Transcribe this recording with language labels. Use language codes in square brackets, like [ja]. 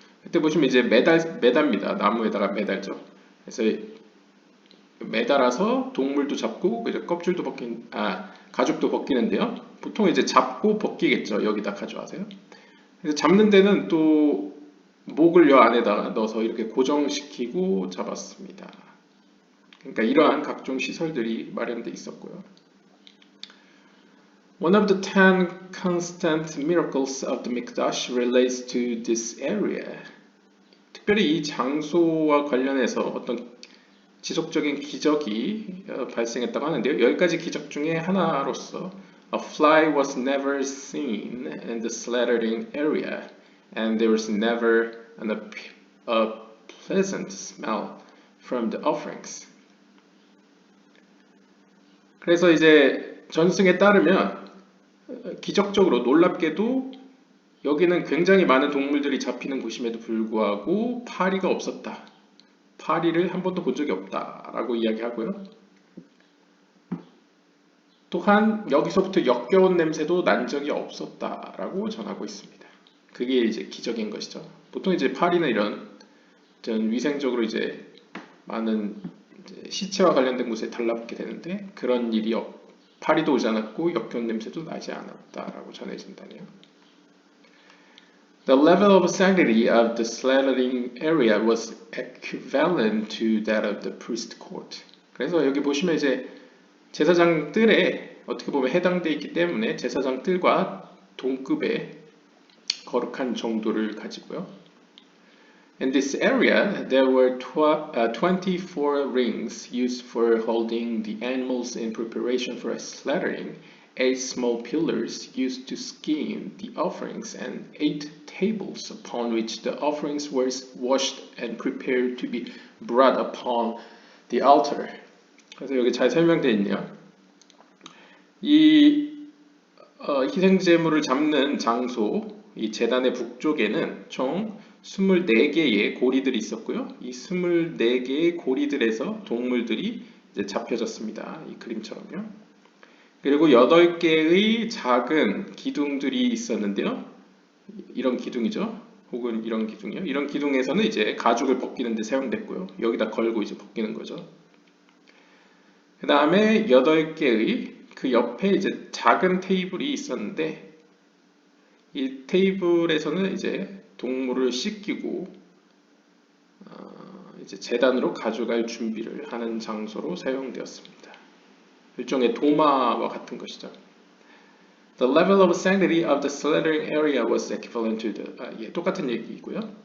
[ko] 그때 보시면 이제 매답니다. 나무에다가 매달죠. 그래서 매달아서 동물도 잡고 이제 가죽도 벗기는데요. 보통 이제 잡고 벗기겠죠. 여기다 가져와서요. 그래서 잡는 데는 또 목을 여 안에다가 넣어서 이렇게 고정시키고 잡았습니다. 그러니까 이러한 각종 시설들이 마련되어 있었고요. [en] One of the 10 constant miracles of the Mikdash relates to this area. [ko] 특별히 이 장소와 관련해서 어떤 지속적인 기적이 발생했다고 하는데요. 10가지 기적 중에 하나로서 [en] A fly was never seen in the slaughtering area, and there was never a pleasant smell from the offerings. [ko] 그래서 이제 전승에 따르면 기적적으로 놀랍게도 여기는 굉장히 많은 동물들이 잡히는 곳임에도 불구하고 파리가 없었다. 파리를 한 번도 본 적이 없다라고 이야기하고요. 또한 여기서부터 역겨운 냄새도 난 적이 없었다라고 전하고 있습니다. 그게 이제 기적인 것이죠. 보통 이제 파리는 이런 위생적으로 이제 많은 이제 시체와 관련된 곳에 달라붙게 되는데 그런 일이 파리도 오지 않았고 역겨운 냄새도 나지 않았다라고 전해진다네요. [en] The level of sanctity of the slaughtering area was equivalent to that of the priest court. [ko] 그래서 여기 보시면 이제 제사장 뜰에 어떻게 보면 해당되어 있기 때문에 제사장 뜰과 동급의 거룩한 정도를 가지고요. [en] In this area, there were 24 rings used for holding the animals in preparation for slaughtering, 8 small pillars used to skin the offerings, and 8 tables upon which the offerings were washed and prepared to be brought upon the altar. [ko] 그래서 여기 잘 설명되어 있네요. 이 희생제물을 잡는 장소, 이 제단의 북쪽에는 총 24개의 고리들이 있었고요. 이 24개의 고리들에서 동물들이 이제 잡혀졌습니다. 이 그림처럼요. 그리고 8개의 작은 기둥들이 있었는데요. 이런 기둥이죠. 혹은 이런 기둥이요. 이런 기둥에서는 이제 가죽을 벗기는 데 사용됐고요. 여기다 걸고 이제 벗기는 거죠. 그 다음에 8개의 그 옆에 이제 작은 테이블이 있었는데 이 테이블에서는 이제 동물을 씻기고 이제 제단으로 가져갈 준비를 하는 장소로 사용되었습니다. 일종의 도마와 같은 것이죠. [en] The level of sanctity of the slaughtering area was equivalent to the [ko] 똑같은 얘기이고요.